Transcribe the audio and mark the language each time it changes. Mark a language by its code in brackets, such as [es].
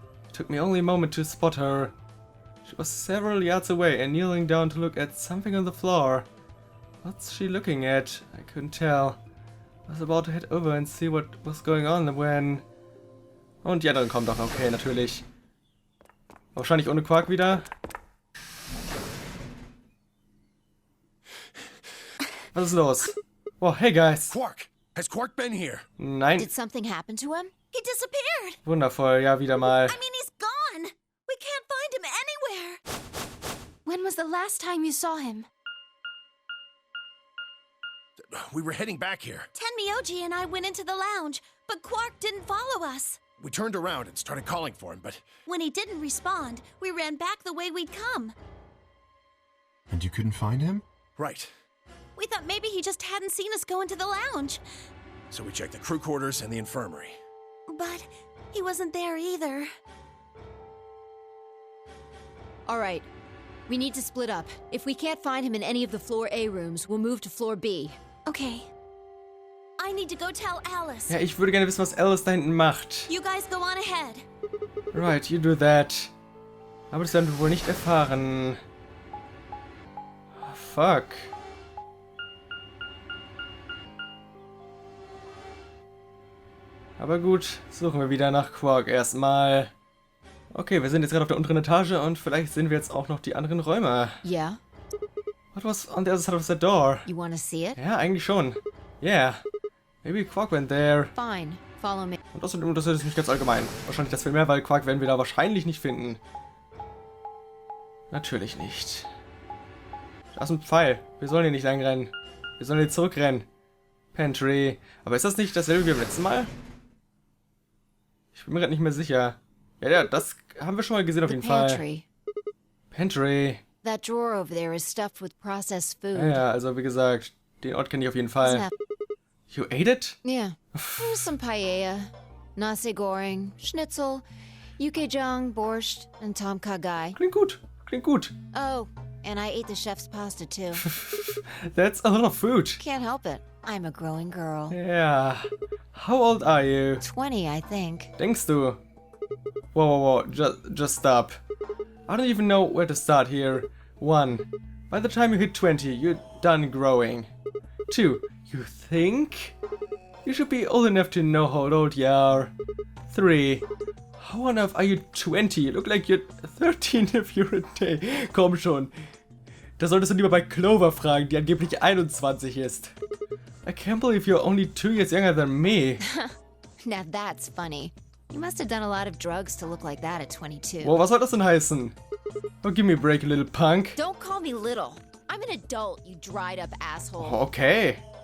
[en] It took me only a moment to spot her. She was several yards away and kneeling down to look at something on the floor. What's she looking at? I couldn't tell. I was about to head over and see what was going on when... [de] Und die anderen kommen doch. Okay, natürlich. Wahrscheinlich ohne Quark wieder. Was ist los? [en] Oh, hey guys. Quark! Has Quark been here? [de] Nein. [en] Did something happen to him? He disappeared. [de] Wundervoll, ja, wieder mal. [en] I mean, he's gone. We can't find him anywhere. When was the last time you saw him? We were heading back here. Tenmyoji and I went into the lounge, but Quark didn't follow us. We turned around and started calling for him, but When he didn't respond, we ran back the way we'd come. And you couldn't find him? right. We thought maybe he just hadn't seen us go into the lounge. So we checked the crew quarters and the infirmary. But he wasn't there either. All right. We need to split up. If we can't find him in any of the Floor A rooms, we'll move to Floor B. Okay. I need to go tell Alice. [de] Ja, ich würde gerne wissen, was Alice da hinten macht. [en] You guys go on ahead. Right, you do that. [de] Aber das werden wir wohl nicht erfahren. [en] Fuck. [de] Aber gut, suchen wir wieder nach Quark erstmal. Okay, wir sind jetzt gerade auf der unteren Etage und vielleicht sehen wir jetzt auch noch die anderen Räume. [en] Yeah? What was on the other side of the door? You want to see it? [de] Ja, eigentlich schon. [en] Yeah. Maybe Quark went there. Fine. Follow me. [de] Und außerdem interessiert es mich ganz allgemein. Wahrscheinlich das viel mehr, weil Quark werden wir da wahrscheinlich nicht finden. Natürlich nicht. Da ist ein Pfeil. Wir sollen hier nicht langrennen. Wir sollen hier zurückrennen. Pantry. Aber ist das nicht dasselbe wie beim letzten Mal? Ich bin mir gerade nicht mehr sicher. Ja, das haben wir schon mal gesehen auf jeden Fall. [en] Pantry. Pantry. That drawer over there is stuffed with processed food. [de] Ja, also wie gesagt, den Ort kenne ich auf jeden [en] Isn't [de] Fall. [en] that- You ate it? Yeah. There's some paella, nasi goreng, schnitzel, yukejang, borscht, and tom kha gai. Klingt gut. Klingt gut. Oh, and I ate the chef's pasta too. That's a lot of food. Can't help it. I'm a growing girl. Yeah. How old are you? 20, I think. [de] Denkst du? [en] Whoa. Just stop. I don't even know where to start here. 1. By the time you hit 20, you're done growing. 2. You think? You should be old enough to know how old you are. 3. How on earth are you 20? You look like you're 13 if you're a day. [de] Komm schon. Da solltest du lieber bei Clover fragen, die angeblich 21 ist. [en] I can't believe you're only 2 years younger than me. Now that's funny. You must have done a lot of drugs to look like that at 22. [de] Wow, was soll das denn heißen? [en] Oh, give me a break, you little punk. Don't call me little. I'm an adult, you dried up asshole. Okay.